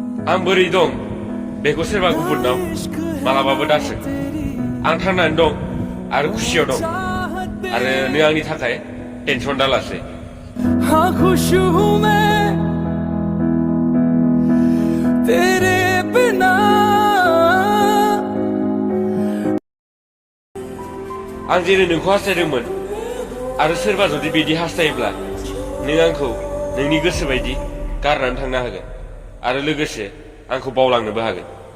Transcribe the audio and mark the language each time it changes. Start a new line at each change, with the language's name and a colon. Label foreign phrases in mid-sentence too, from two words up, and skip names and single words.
Bodo: आं बोरै दं बेखौ सोरबा गुबुननाव मालाबाबो दासो आं थांनानै दं आरो खुसियाव दं आरो नों आंनि थाखाय टेनसन दालासै
Hindi: हाँ खुश हूँ मैं तेरे बिना
Bodo: आं जेरै नोंखौ हास्थायदोंमोन आरो सोरबा जुदि बिदि हास्थायोब्ला नों आंखौ नोंनि गोसो बायदि गारनानै थांनो हागोन आरो लोगोसे आंखौ बावलांनोबो हागोन